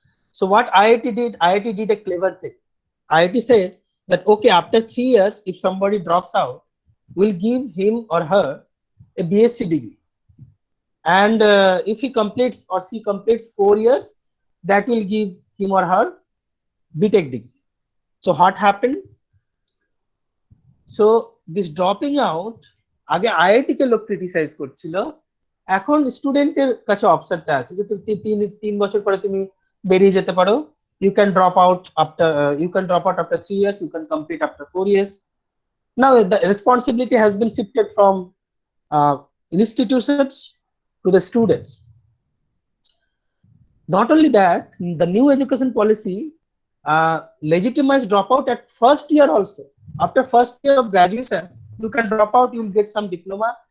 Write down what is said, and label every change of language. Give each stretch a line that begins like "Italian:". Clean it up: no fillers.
English: So what IIT did? IIT did a clever thing. IIT said that okay, after 3 years, if somebody drops out, we'll give him or her a BSc degree, and if he completes or she completes 4 years, that will give him or her BTech degree. So what happened? So this dropping out,
Bangla: আগে IIT কে লোক criticise করছিল, এখন স্টুডেন্টের কাছে অপশনটা আছে যে তুমি 3 বছর পরে তুমি বেরিয়ে যেতে পারো,
English: you can drop out after 3 years, you can complete after 4 years. Now the responsibility has been shifted from institutions to the students. Not only that, the new education policy legitimized dropout at first year also. After first year of graduation, you can drop out, you will get some diploma.